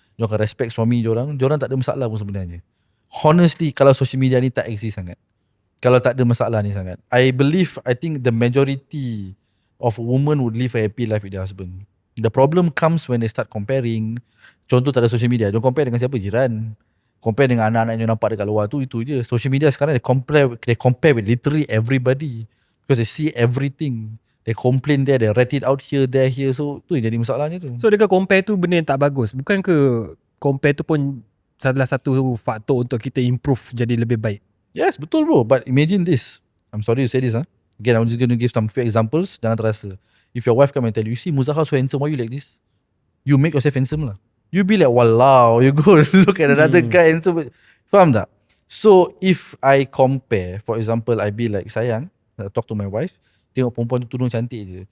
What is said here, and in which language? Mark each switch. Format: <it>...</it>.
<ms>Dia akan respect suami diorang tak ada masalah pun sebenarnya.</ms> <en>Honestly</en> <ms>kalau social media ni tak exist sangat, kalau tak ada masalah ni sangat,</ms> <en>I think the majority of women would live a happy life with their husband. The problem comes when they start comparing.</en> <ms>Contoh tak ada social media, don't compare dengan siapa? Jiran. Compare dengan anak-anak yang nampak dekat luar tu, itu je.</ms> <en>Social media sekarang they compare with literally everybody because they see everything. They complain there, they write it out here, there, here.</en> <ms>So tu yang jadi masalahnya tu. So dekat compare tu benda yang tak bagus. Bukan ke compare tu pun salah satu faktor untuk kita improve jadi lebih baik?</ms> <en>Yes, betul bro. But imagine this. I'm sorry to say this. Again, I'm just going to give some few examples.</en> <ms>Jangan terasa.</ms> <en>If your wife come and tell you, see Muzaffar so handsome, why you like this? You make yourself handsome lah. You be like, walao. You go look at another guy and so.</en> <ms>Faham tak?</ms> <en>So if I compare, for example, I be like, sayang, talk to my wife,</en> <ms>tengok perempuan tu tudung cantik je.</ms>